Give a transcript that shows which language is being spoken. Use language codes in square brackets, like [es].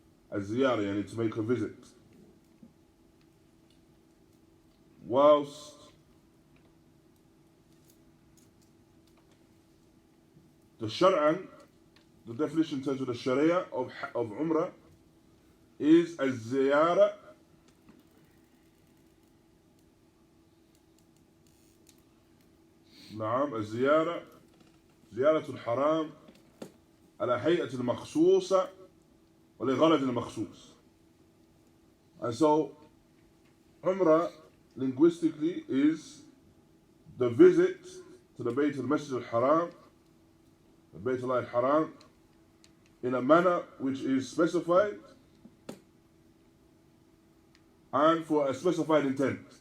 [en] A ziyarah, to make a visit. Whilst the Shar'an, the definition in terms of the Sharia of Umrah, [ar] is الزيارة نعم الزيارة زيارة الحرام على هيئة مخصوصة ولغرض مخصوص. [en] And so Umrah linguistically is the visit to the Bayt al-Masjid al-Haram, the Bayt al-Haram, in a manner which is specified and for a specified intent.